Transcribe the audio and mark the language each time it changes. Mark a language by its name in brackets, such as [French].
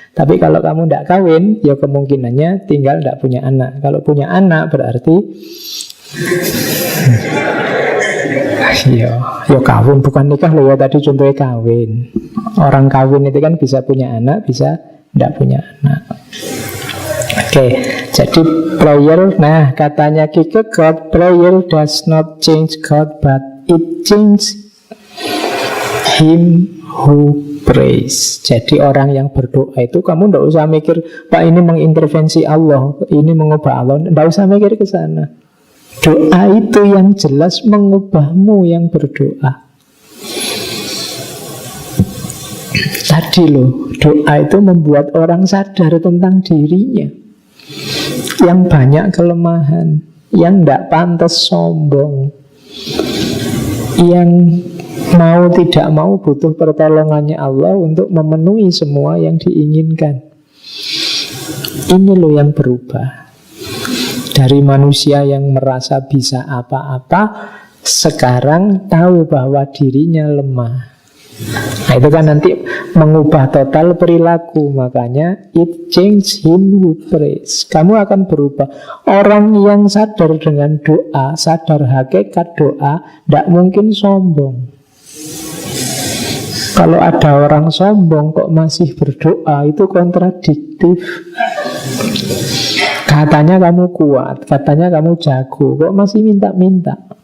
[Indonesian] Tapi kalau kamu enggak kawin ya kemungkinannya tinggal enggak punya anak. Kalau punya anak berarti Iya, ya kawin bukan nikah loh ya, tadi contohnya kawin. Orang kawin itu kan bisa punya anak, bisa tidak punya anak. Oke, jadi [English] prayer, [Indonesian] nah katanya [English] Kierkegaard, prayer does not change God, but it changes him who prays. [Indonesian] Jadi orang yang berdoa itu kamu tidak usah mikir, Pak ini mengintervensi Allah, ini mengubah Allah, tidak usah mikir ke sana. Doa itu yang jelas mengubahmu yang berdoa. Tadi loh, doa itu membuat orang sadar tentang dirinya, yang banyak kelemahan, yang tidak pantas sombong, yang mau tidak mau butuh pertolongannya Allah untuk memenuhi semua yang diinginkan. Ini loh yang berubah. Dari manusia yang merasa bisa apa-apa, sekarang tahu bahwa dirinya lemah. Nah itu kan nanti mengubah total perilaku. Makanya [English] it change him who prays. [Indonesian] Kamu akan berubah. Orang yang sadar dengan doa, sadar hakikat doa, tidak mungkin sombong. Kalau ada orang sombong kok masih berdoa, itu kontradiktif. Katanya kamu kuat, katanya kamu jago, kok masih minta-minta.